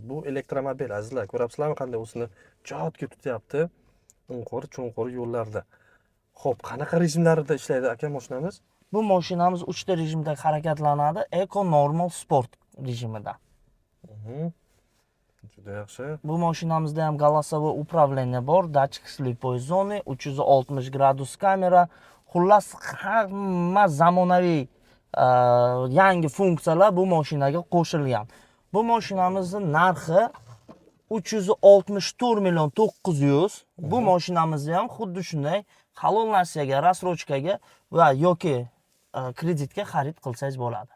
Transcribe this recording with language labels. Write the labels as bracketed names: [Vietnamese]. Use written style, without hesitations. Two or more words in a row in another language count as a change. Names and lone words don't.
[Uzbek] Bu elektromobil, azizlar. Ko'ryapsizlarmi, qanday o'zini jotga tutyapti unqur-cho'nqur yo'llarda. Xo'p, qanaqa rejimlarda ishlaydi aka mashinamiz? Bu mashinamiz 3 ta rejimda harakatlanadi. Eco, normal, sport rejimida. Juda yaxshi. Bu mashinamizda ham [Russian] голосовой управление [Uzbek] bor, [Russian] датчик слепой [Uzbek] zone, 360 gradus kamera, xullas hamma zamonaviy yangi funksiyalar bu mashinaga qo'shilgan. Bu mashinamizning narxi 364 million 900. Bu mashinamizni ham xuddi shunday halol narsaga, rassrochkaga va yoki kreditga xarid qilsangiz bo'ladi.